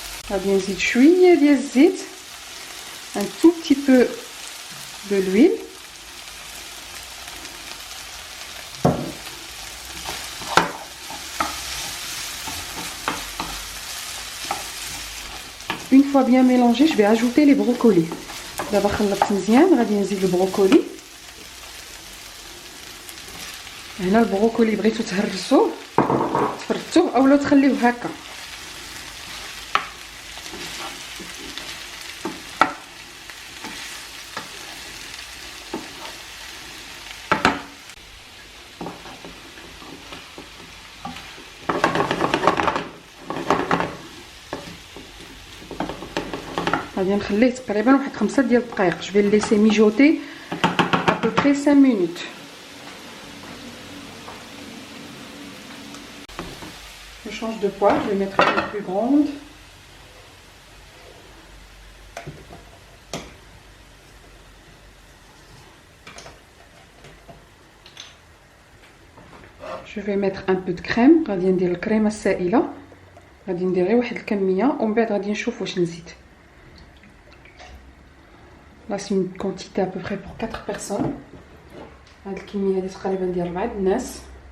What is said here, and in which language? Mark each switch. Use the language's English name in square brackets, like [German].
[Arabic] غادي نزيد شويه ديال الزيت [French] un tout petit peu de l'huile. Une fois bien mélangé, je vais ajouter les brocolis. [Arabic] دابا خلطت مزيان غادي نزيد البروكولي. هنا البروكولي بغيتو تهرسوه تفردوه اولا تخليوه هكا. غادي نخليه تقريبا واحد 5 ديال الدقائق. [French] Je vais le laisser mijoter à peu près 5 minutes. Je change de poêle, je vais mettre une plus grande. Je vais mettre un peu de crème. [Arabic] غادي ندير الكريمه السائله. غادي ندير غير واحد الكميه ومن بعد غادي نشوف واش نزيد. [French] Là c'est une quantité à peu près pour 4 personnes. [Arabic] هاد الكميه هادي تقريبا ديال 4 الناس.